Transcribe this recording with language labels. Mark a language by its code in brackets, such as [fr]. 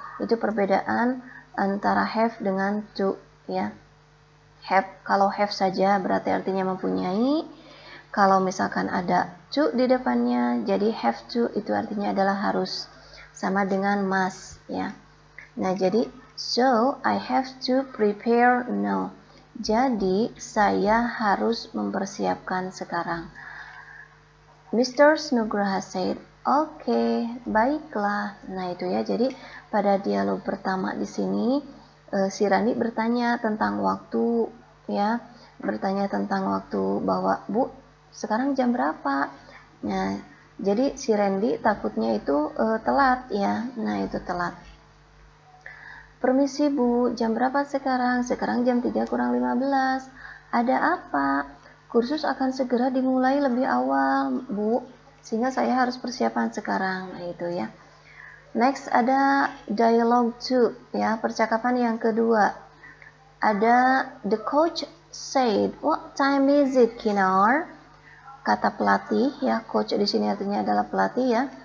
[id] Itu perbedaan antara have dengan to, ya. Have, kalau have saja berarti artinya mempunyai. Kalau misalkan ada to di depannya, jadi have to itu artinya adalah harus, sama dengan must, ya. Nah, jadi [en] so I have to prepare now. [id] Jadi saya harus mempersiapkan sekarang. Mr. Nugraha said, "Oke, baiklah." Nah, itu ya. Jadi pada dialog pertama di sini si Randy bertanya tentang waktu, ya. Bertanya tentang waktu bahwa, "Bu, sekarang jam berapa?" Nah, jadi si Randy takutnya itu telat, ya. Nah, itu telat. "Permisi, Bu, jam berapa sekarang?" "Sekarang jam 3 kurang 15. Ada apa?" "Kursus akan segera dimulai lebih awal, Bu, sehingga saya harus persiapan sekarang." Nah, itu ya. Next ada dialogue 2, ya, percakapan yang kedua. Ada [en] the coach said, "What time is it, Kinar?" [id] Kata pelatih, ya, coach di sini artinya adalah pelatih, ya.